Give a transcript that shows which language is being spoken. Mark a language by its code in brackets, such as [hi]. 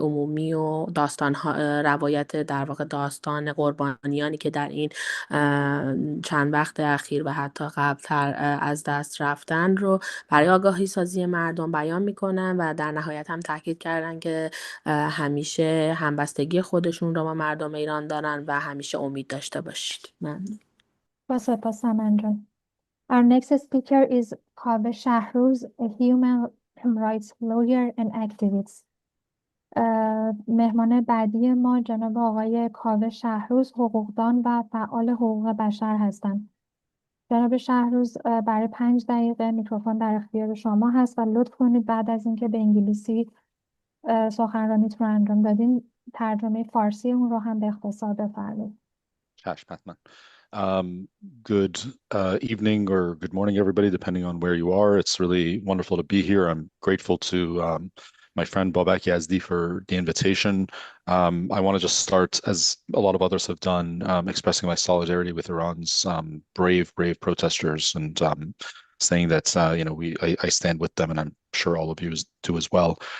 [fa] عمومی و روایت در واقع داستان قربانیانی که در این چند وقت اخیر و حتی قبلتر از دست رفتن رو برای آگاهی سازی مردم بیان میکنن و در نهایت هم تاکید کردن که همیشه همبستگی خودشون رو با مردم ایران دارن و همیشه امید داشته باشید. ممنون. با سپاس سمن جان. [en] Our next speaker is Kaveh Shahrouz, a human rights lawyer and activist. [fa] مهمان بعدی ما جناب آقای کاوه شهروز, حقوقدان و فعال حقوق بشر هستند. جناب شهروز برای 5 دقیقه میکروفون در اختیار شما هست و لطف کنید بعد از اینکه به انگلیسی سخنرانیتون رو انجام دادین ترجمه فارسی اون رو هم به اختصار بفرمایید. چشم حتما. [en] Good evening or good morning, everybody, depending on where you are. It's really wonderful to be here. I'm grateful to my friend Babak Yazdi for the invitation. I want to just start, as a lot of others have done, expressing my solidarity with Iran's brave protesters and saying that I stand with them, and I'm sure all of you do as well.